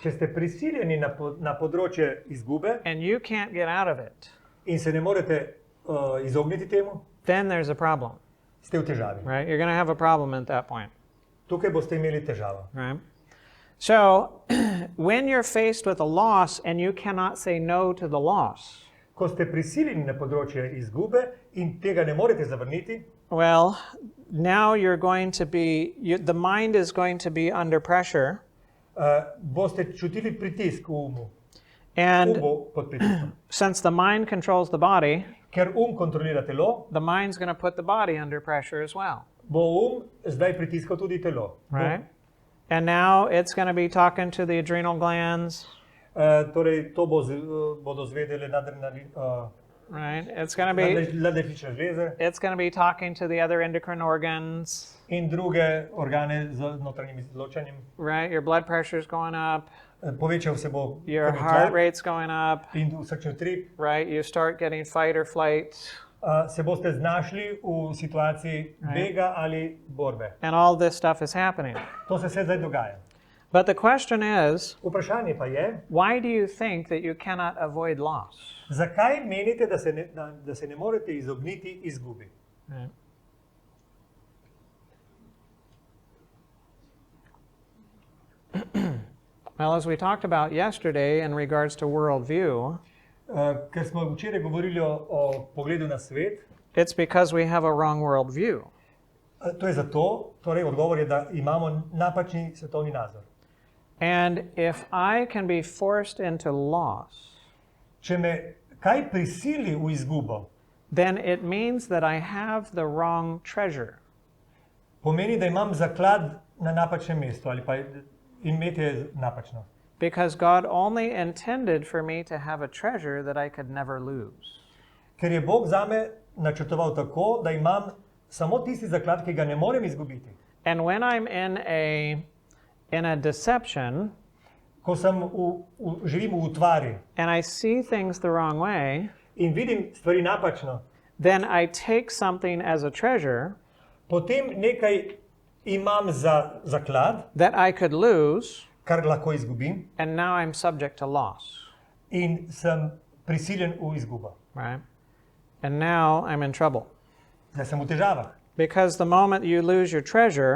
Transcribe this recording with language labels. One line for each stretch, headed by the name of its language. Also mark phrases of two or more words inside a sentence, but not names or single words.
Slovenian: Če ste prisiljeni na področje izgube
English: and you can't get out of it,
Slovenian: in se ne morete izogniti temu,
English: then there's a problem,
Slovenian: ste v težavi.
English: right? You're going to have a problem at that point,
Slovenian: Tukaj boste imeli težavo.
English: right? So, when you're faced with a loss and you cannot say no to the loss,
Slovenian: Ko ste prisiljeni na področje izgube in tega ne morete zavrniti,
English: well, now you're going to be, the mind is going to be under pressure,
Slovenian: boste čutili pritisk v umu. and Bo pod pritiskom.
English: since the mind controls the body,
Slovenian: Ker kontrolira telo,
English: the mind's going to put the body under pressure as well,
Slovenian: bo zdaj pritiskal tudi telo.
English: right? And now it's going to be talking to the adrenal glands,
Slovenian: Torej, to bodo zvedele
English: right? It's going to be
Slovenian: nadledvične žleze
English: it's going to be talking to the other endocrine organs,
Slovenian: in druge organe z notranjim izločanjem.
English: right? Your blood pressure's going up,
Slovenian: Povečal se bo your krvni heart tlak
English: rate's going up,
Slovenian: in srčni utrip.
English: right? You start getting fight or flight,
Slovenian: Se boste znašli v situaciji bega ali borbe.
English: and all this stuff is happening.
Slovenian: To se vse zdaj dogaja.
English: But the question is,
Slovenian: Vprašanje pa je,
English: why do you think that you cannot avoid loss?
Slovenian: zakaj menite, da se ne morete izogniti izgubi?
English: Right. Well, as we talked about yesterday in regards to worldview,
Slovenian: Ker smo včeraj govorili o pogledu na svet,
English: it's because we have a wrong worldview.
Slovenian: To je zato, torej odgovor je, da imamo napačni svetovni nazor.
English: And if I can be forced into loss,
Slovenian: Če me kaj prisili v izgubo,
English: then it means that I have the wrong treasure.
Slovenian: pomeni, da imam zaklad na napačnem mestu ali pa imeti je napačno.
English: Because God only intended for me to have a treasure that I could never lose.
Slovenian: Ker je Bog zame načrtoval tako, da imam samo tisti zaklad, ki ga ne morem izgubiti.
English: And when I'm in a deception,
Slovenian: Ko živim v utvari
English: and I see things the wrong way,
Slovenian: in vidim stvari napačno,
English: then I take something as a treasure
Slovenian: potem nekaj imam za zaklad,
English: that I could lose,
Slovenian: kar lahko izgubim,
English: and now I'm subject to loss,
Slovenian: in sem prisiljen v izgubo.
English: right? And now I'm in trouble.
Slovenian: Da sem v težavah.
English: Because the moment you lose your treasure,